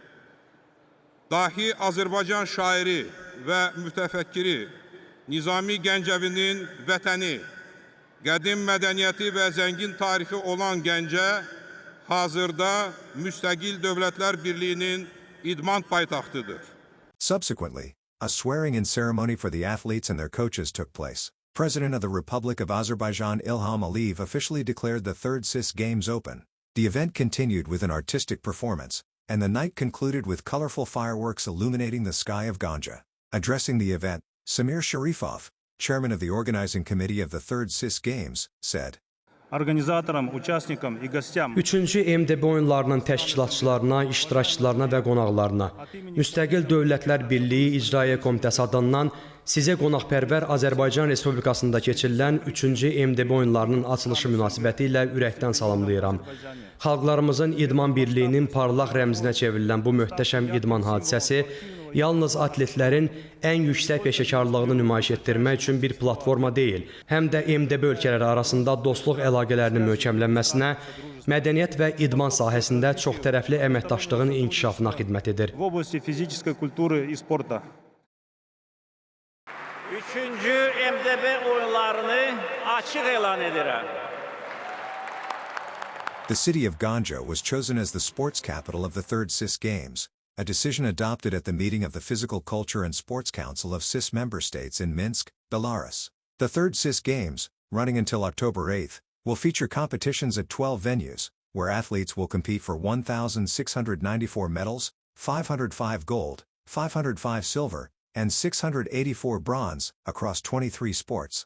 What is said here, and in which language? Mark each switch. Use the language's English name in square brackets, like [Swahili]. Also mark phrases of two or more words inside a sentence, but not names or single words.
[Azerbaijani] Dahi Azərbaycan şairi və mütəfəkkiri Nizami Gəncəvinin vətəni, qədim mədəniyyəti və zəngin tarixi olan Gəncə hazırda Müstəqil Dövlətlər Birliyinin idman paytaxtıdır. [English] Subsequently, a swearing-in ceremony for the athletes and their coaches took place. President of the Republic of Azerbaijan Ilham Aliyev officially declared the third CIS Games open. The event continued with an artistic performance, and the night concluded with colorful fireworks illuminating the sky of Ganja. Addressing the event, Samir Sharifov, chairman of the organizing committee of the third CIS Games, said, [Russian] Organizatorам, участникам и гостям. [Azerbaijani] 3-cü MDB oyunlarının təşkilatçılarına, iştirakçılarına və qonaqlarına Müstəqil Dövlətlər Birliyi İcraiyyə Komitəsi adından sizə qonaqpərvər Azərbaycan Respublikasında keçirilən 3-cü MDB oyunlarının açılışı münasibəti ilə ürəkdən salamlayıram. Xalqlarımızın idman birliyinin parlaq rəmzinə çevrilən bu möhtəşəm idman hadisəsi yalnız atletlərin ən yüksək peşəkarlığını nümayiş etdirmək üçün bir platforma deyil, həm də MDB ölkələri arasında dostluq əlaqələrinin möhkəmlənməsinə, mədəniyyət və idman sahəsində çoxtərəfli əməkdaşlığın inkişafına xidmət edir. [Russian] В области физической культуры и спорта. [Azerbaijani] 3-cü MDB oyunlarını açıq elan edirəm. [English] The city of Ganja was chosen as the sports capital of the third CIS Games, a decision adopted at the meeting of the Physical Culture and Sports Council of CIS member states in Minsk, Belarus. The third CIS Games, running until October 8th, will feature competitions at 12 venues, where athletes will compete for 1,694 medals, 505 gold, 505 silver, and 684 bronze, across 23 sports.